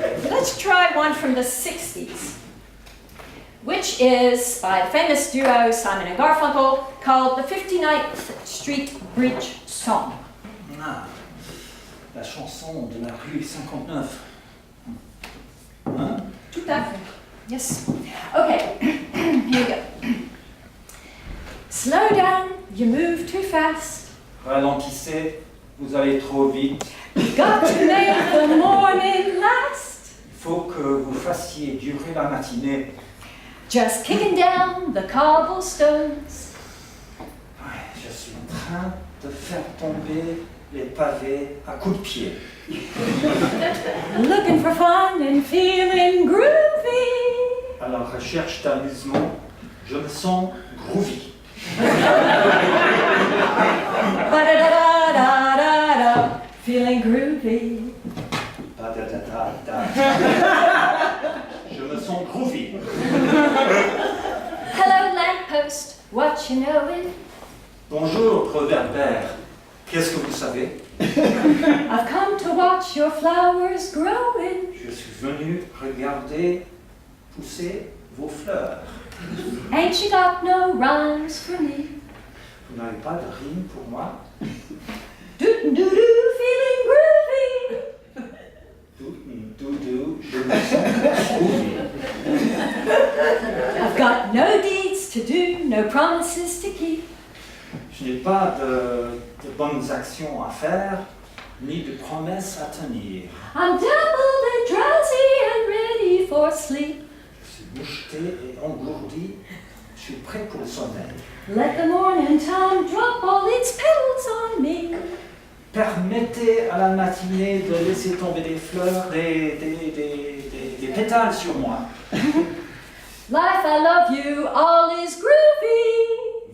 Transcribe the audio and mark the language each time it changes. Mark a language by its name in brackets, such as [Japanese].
[English] Let's try one from the 60s, which is by the famous duo Simon and Garfunkel, called the 59th Street Bridge Song. [French] Ah, la chanson de la rue 59. Hein? Tout à fait. [English] Yes. Okay, here we go. Slow down, you move too fast. [French] Ralentissez, vous allez trop vite. [English] Got to make the morning last. [French] Il faut que vous fassiez durer la matinée. [English] Just kicking down the cobblestones. [French] Je suis en train de faire tomber les pavés à coups de pied. [English] Looking for fun and feeling groovy. [French] À la recherche d'amusement, je me sens groovy. [English] Ba-da-da-da-da-da, feeling groovy. [French] Ba-da-da-da-da. Je me sens groovy. [English] Hello lamppost, what you knowin'? [French] Bonjour, réverbère. Qu'est-ce que vous savez? [English] I've come to watch your flowers growing. [French] Je suis venu regarder pousser vos fleurs. [English] Ain't you got no rhymes for me? [French] Vous n'avez pas de rime pour moi? [English] Doo-doo-doo, feeling groovy. [French] Doudou, je me sens groovy. [English] I've got no deeds to to do, no promises to keep. [French] Je n'ai pas de bonnes actions à faire, ni de promesses à tenir. [English] I'm dappled and drowsy and ready for sleep. [French] Je suis moucheté et engourdi, je suis prêt pour le sommeil. [English] Let the morning time drop all its petals on me. [French] Permettez à la matinée de laisser tomber des fleurs, des pétales sur moi. [English] Life, I love you, all is groovy.